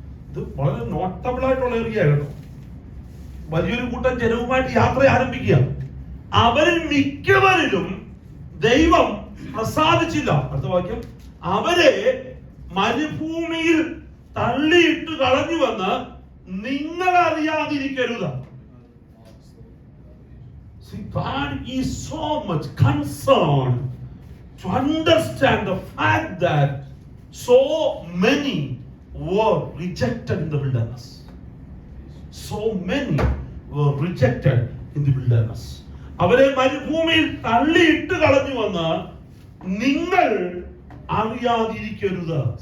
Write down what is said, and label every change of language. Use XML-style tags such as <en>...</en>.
<ml>ഇത് വളരെ നോട്ടബിൾ ആയിട്ടുള്ള ഏരിയ കേട്ടോ. വലിയൊരു കൂട്ടം ജനവുമായിട്ട് യാത്ര ആരംഭിക്കുക. അവരിൽ മിക്കവരിലും ദൈവം പ്രസാദിച്ചില്ല. അടുത്ത വാക്യം, അവരെ മരുഭൂമിയിൽ തള്ളിയിട്ട് കളഞ്ഞുവെന്ന് നിങ്ങൾ അറിയാതിരിക്കരുത്.</ml> <en>See, God is so much concerned to understand the fact that so many were rejected in the wilderness. So many were rejected in the wilderness.</en> <ml>അവരെ മരുഭൂമിയിൽ തള്ളിയിട്ട് കളഞ്ഞുവെന്ന് നിങ്ങൾ അറിയാതിരിക്കരുത്.</ml>